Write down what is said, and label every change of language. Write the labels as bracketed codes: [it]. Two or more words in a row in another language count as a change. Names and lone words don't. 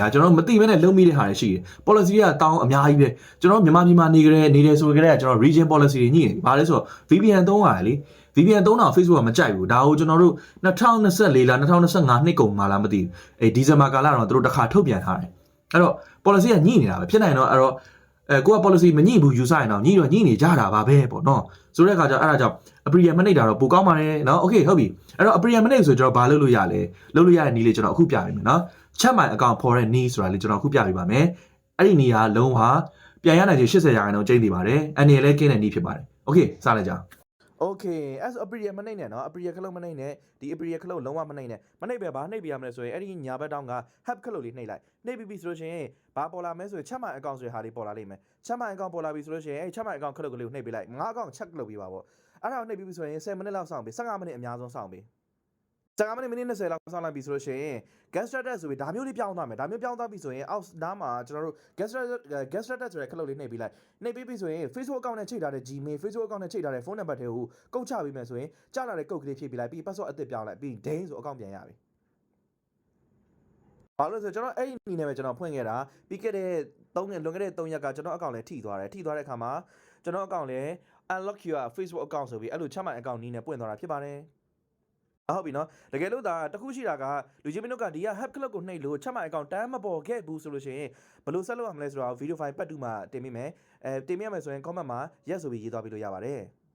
[my] ကျွန်တော်မသိဘဲနဲ့လုံးမိတဲ့ဟာတွေရှိတယ် policy ကတောင်းအများကြီးပဲကျွန်တော်မြန်မာပြည်မှာနေတယ်ဆိုကြတဲ့ကျွန်တော် region policy တွေညှိတယ်ဘာလဲဆိုတော့ VPN သုံးရတယ်လေ VPN သုံးတာ Facebook ကမကြိုက်ဘူးဒါကိုကျွန်တော်တို့2024လား2025နှစ်ကုန်မှာလားမသိဘူးဒီဇင်ဘာကာလတော့သူတို့တစ်ခါထုတ်ပြန်ထားတယ်အဲ့တော့ policy ကညှိနေတာပဲဖြစ်နိုင်တော့အဲ့တော့ကိုက policy မညှိဘူးယူဆရင်တော့ညှိနေကြတာပါပဲပေါ့နော်ဆိုတဲ့အခါကျအဲ့ဒါကြောင့် appeal မနှိပ်တာတော့ပိုကောင်း ပါတယ်เนาะ okay ဟုတ်ပြီအဲ့တော့ appeal မနှိပ်ဆိုကျွန်တော်ဘာလုပ်လို့ရလဲလုပ်လို့ရတဲ့နည်းလေးကျွန်တော်အခုပြပေးမယ်เนาะ [en] chat my account [my] ဖော်တဲ့နည်းဆိုတာလေးကျွန်တော်အခုပြပေးပါမယ်အဲ့ဒီနည်းကလုံးဝပြန်ရနိုင်ခြေ80%ကျိန်းနေပါတယ်အနေနဲ့လည်းကင်း တဲ့နည်းဖြစ်ပါတယ် okay စလိုက်ကြ [en] Okay as appeal [my] မနှိပ်နဲ့เนาะ appeal ခလုတ်မနှိပ်နဲ့ဒီ appeal ခလုတ်လုံးဝမနှိပ်နဲ့မနှိပ်ပဲဘာနှိပ်ပြရမလဲဆိုရင်အဲ့ဒီညာဘက်တောင်းက help ခလုတ်လေးနှိပ်လိုက်နှိ ပ်ပြီးဆိုလို့ရှိရင်ဘာပေါ်လာမဲဆိုရင် [en] chat my account [my] ဆိုတဲ့ဟာလေးပေါ်လာလိမ့်မယ် [en] chat my account [my] ပေါ်လာပြီဆိုလို့ရှိရင်အဲ့ [en] chat my account [my] ခလုတ်ကလေးကိုနှိပ်ပေးလိုက်ငါ [en] account check [my] လုပ်ပေးပါပေါ့အဲ့ဒါကိုနှိပ်ပြီးဆိုရင်10မိနစ်လောက်စောင့်ပေး15မိနစ်အများဆုံးစောင့်ပေး15မိနစ်20လောက်စောင့်လိုက်ပြီဆိုလို့ရှိရင် [en] gas status [my] ဆိုပြီးဒါမျိုးလေးပြောင်းသွားမယ်ဒါမျိုးပြောင်းသွားပြီဆိုရင်အောက်နားမှာကျွန်တော်တို့ [en] gas status [my] ဆိုတဲ့ခလုတ်လေးနှိပ်ပေးလိုက်နှိပ်ပြီးပြီဆိုရင် [en] Facebook account [my] နဲ့ချိန်ထားတဲ့ Gmail [en] Facebook account [my] နဲ့ချိန်ထားတဲ့ phone number တွေကိုကုတ်ချပေးမယ်ဆိုရင်ကြားလာတဲ့ကုတ်ကလေးဖြည့်ပေးလိုက်ပြီး password အသစ်ပြောင်းလိုက်ပြီး ding ဆို account ပြန်ရပြီ ဘာလို့ဆိုကျွန်တော်အဲ့ဒီနည်းနဲ့ပဲကျွန်တော်ဖွင့်ခဲ့တာပြီးခဲ့တဲ့3ရက်လွန်ခဲ့တဲ့3ရက်ကကျွန်တော် account လည်းထိသွားတယ်ထိသွားတဲ့အခါမှာကျွန်တော် account လည်း [en] unlock your Facebook account [my] ဆိုပြီးအဲ့လိုချမှတ် account နည်းနဲ့ပွင့်သွားတာဖြစ်ပါတယ်ဟုတ်ပြီနော်တကယ်လို့ဒါတခုရှိတာကလူချင်းမင်းတို့ကဒီက [en] help club [my] ကိုနှိပ်လို့ချက်မှန် account တန်းမပေါ်ခဲ့ဘူးဆိုလို့ရှိရင်ဘယ်လိုဆက်လုပ်ရမလဲဆိုတော့ [en] video file [my] ပတ်တူမှာတင်မိမယ်တင်မိရမယ်ဆိုရင် comment မှာ yes ဆိုပြီးရေးသွားပြီးလို့ရပါတယ်